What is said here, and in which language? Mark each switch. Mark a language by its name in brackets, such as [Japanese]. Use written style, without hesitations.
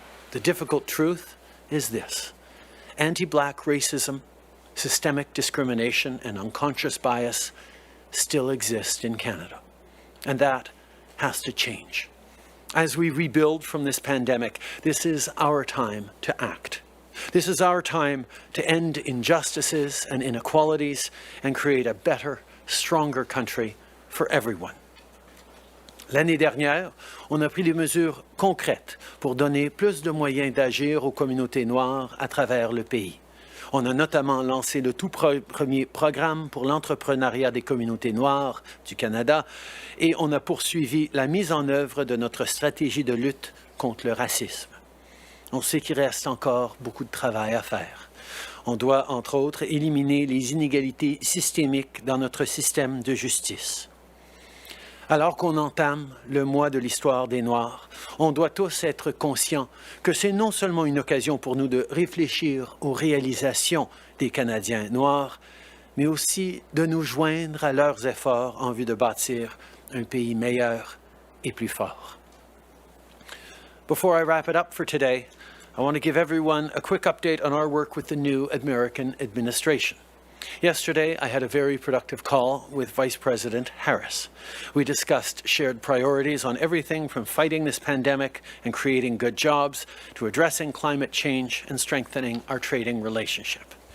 [English] The difficult truth is this: anti-Black racism, systemic discrimination, and unconscious bias still exist in Canada, and that has to change. As we rebuild from this pandemic, this is our time to act. This is our time to end injustices and inequalities and create a better, stronger country for everyone. [French] L'année dernière, on a pris des mesures concrètes pour donner plus de moyens d'agir aux communautés noires à travers le pays. On a notamment lancé le tout premier programme pour l'entrepreneuriat des communautés noires du Canada et on a poursuivi la mise en œuvre de notre stratégie de lutte contre le racisme. On sait qu'il reste encore beaucoup de travail à faire. On doit, entre autres, éliminer les inégalités systémiques dans notre système de justice. Alors qu'on entame le mois de l'histoire des Noirs, on doit tous être conscients que c'est non seulement une occasion pour nous de réfléchir aux réalisations des Canadiens noirs, mais aussi de nous joindre à leurs efforts en vue de bâtir un pays meilleur et plus fort. [English] Before I wrap it up for today, I want to give everyone a quick update on our work with the new American administration. Yesterday, I had a very productive call with Vice President Harris. We discussed shared priorities on everything from fighting this pandemic and creating good jobs to addressing climate change and strengthening our trading relationship.